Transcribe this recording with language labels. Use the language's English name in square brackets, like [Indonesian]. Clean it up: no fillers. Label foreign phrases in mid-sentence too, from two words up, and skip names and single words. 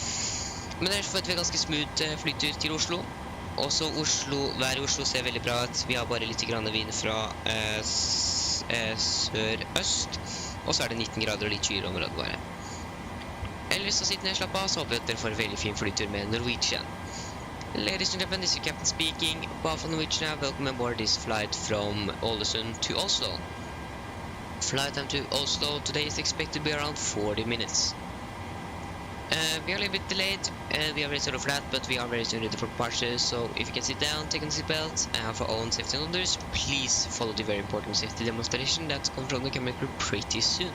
[Norwegian] Men ellers forventer vi ganske smooth flytur til Oslo. Også været i Oslo ser veldig bra ut. Vi har bare litt grann vind fra sør-øst, og så er det 19 grader og litt kylig område bare. Ellers så sitter ned og slapp av, så håper jeg at dere får en veldig fin flytur med Norwegian. [English] Ladies and gentlemen, this is your captain speaking. Both on Norwegian, welcome aboard this flight from Ålesund to Oslo. Flight time to Oslo today is expected to be around 40 minutes. We are a little bit delayed, we are very sorry for that, but we are very soon ready for departure, so if you can sit down, take on the seatbelt, and have our own safety and others, please follow the very important safety demonstration that comes from the camera crew pretty soon.